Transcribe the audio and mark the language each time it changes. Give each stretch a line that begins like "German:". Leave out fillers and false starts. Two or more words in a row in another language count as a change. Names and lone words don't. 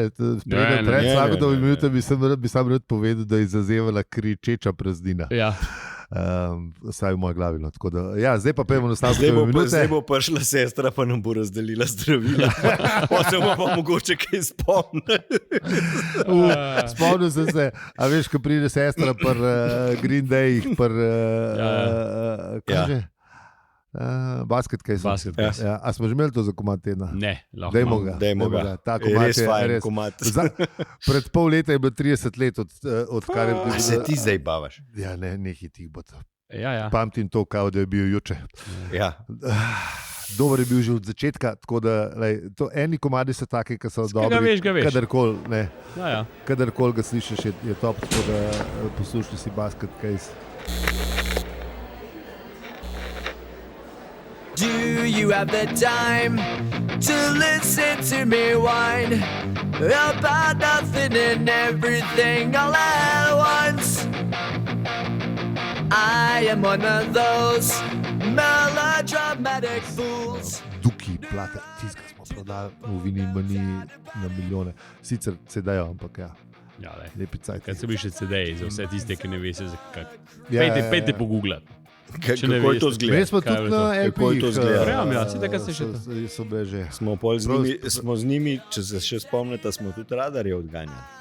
Slovenian: Pred Slavkotove minute bi sam rad povedal, da je zazevala kričeča praznina. Ja. Vsaj v moji glavi. Zdaj pa pojmo na Slavkotove minute. Zdaj bo prišla sestra, pa nam bo razdelila zdravila. Potem pa mogoče kaj spomniti. Spomnil sem se, a veš, ko pride sestra pri Green Day, kaže? Basket case. Ja. A smo že imeli to za komad tedna? Ne, lahko. Dajmo ga. Ta komad je res komad. Pred pol leta je bilo 30 let, odkar je bil. A se ti zdaj bavaš? Ja, nekaj tih bo to. Ja.
Serbian: Pamtim to, kao da je bil juče.
Slovenian: Ja. Dober je bil že od začetka, tako da eni komadi so taki, ki so dobri. Kadarkoli, ne. Ja. Kadarkoli ga slišiš, je top, tako da poslušaj si Basket case.
English: Do you have the time to listen to me whine about nothing and everything all at once? I am one of those melodramatic fools.
Slovenian: Duki, plate, tiska smo prodali v Vini Mani na milijone. Sicer CD-jo, ampak ja. Lepi cajt. Kaj so bili še CD-ji za vse tiste, ki ne veste, pejte pogooglati. Kako je to zgleda? Mi smo tudi na LP-jih. Smo z njimi, če se še spomnite, smo tudi radarje odganjali.